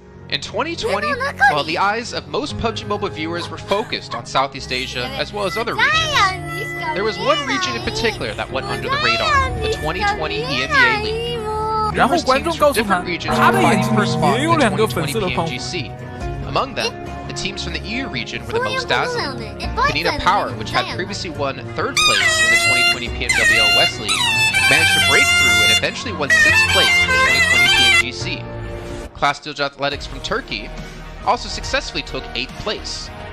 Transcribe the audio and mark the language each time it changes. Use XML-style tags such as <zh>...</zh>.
<en>In 2020, while the eyes of most PUBG Mobile viewers were focused on Southeast Asia as well as other regions, there was one region in particular that went under the radar, the 2020 EMEA League.</en> <zh>然后观众告诉他，他的眼睛里也有2个粉色的胖虎。</zh> <en>Among them, the teams from the EU region were the most dazzling. Canina Power, which had previously won 3rd place in the 2020 PMWL West League, managed to break through and eventually won 6th place in the 2020 PMGC. Class Dilge Athletics from Turkey also successfully took 8th place.</en>